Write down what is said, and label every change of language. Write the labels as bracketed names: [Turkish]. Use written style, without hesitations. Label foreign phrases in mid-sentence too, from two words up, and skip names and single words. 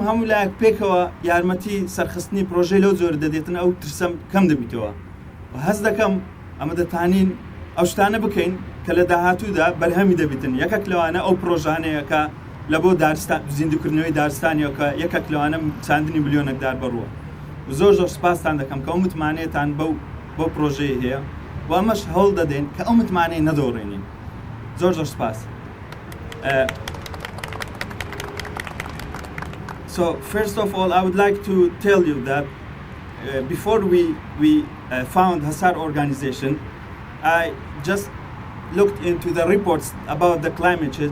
[Central Kurdish] هەموو لایەک پێکەوە یارمەتی سەرخستنی پرۆژەی لەو زۆر دەدێتن ئەو ترسەم کەم دەبیتەوە هەست دەکەم ئەمە دەتانین ئەو شتانە بکەین کە لە داهاتوودا بەرهەمی دەبیتن یەکێک لەوانە ئەو پرۆژانەیە کە لە بۆ زیندوکردنەوەی دارستانیەوە یەکێک لەوانە چاندنی ملیۆنێک داربەڕووە زۆر سوپاستان دەکەم کە ئەو متمانەیەتان بۆ پرۆژەیە هەیە و ئەمەش هەوڵ دەدەین کە ئەو متمانەی نەدۆڕێنین زۆر سوپاس [English] So first of all, I would like to tell you that before we found Hăsar organization, I just looked into the reports about the climate change.